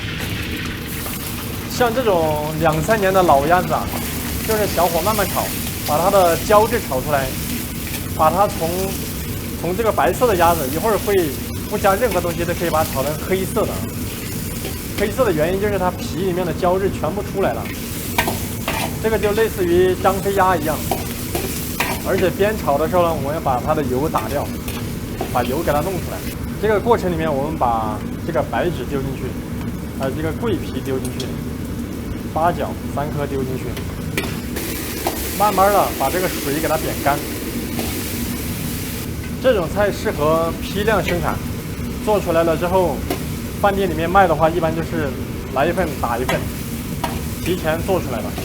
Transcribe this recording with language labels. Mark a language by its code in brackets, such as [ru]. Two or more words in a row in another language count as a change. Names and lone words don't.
[zh] 像這種2、3年的老鴨子啊，就是小火慢慢炒，把它的膠質炒出来，把它從這個白色的鴨子，一會兒會不加任何東西都可以把它炒成黑色的。黑色的原因就是它皮裡面的膠質全部出來了，這個就類似於张飞鴨一樣。而且邊炒的時候呢，我們要把它的油打掉，把油給它弄出来。這个過程裡面，我們把這個白芷丟進去，這個桂皮丟進去，八角3顆丟進去，慢慢的把這個水給它煸乾。這種菜適合批量生產，做出來了之後，飯店裡面賣的話，一般就是來一份打一份，提前做出來了。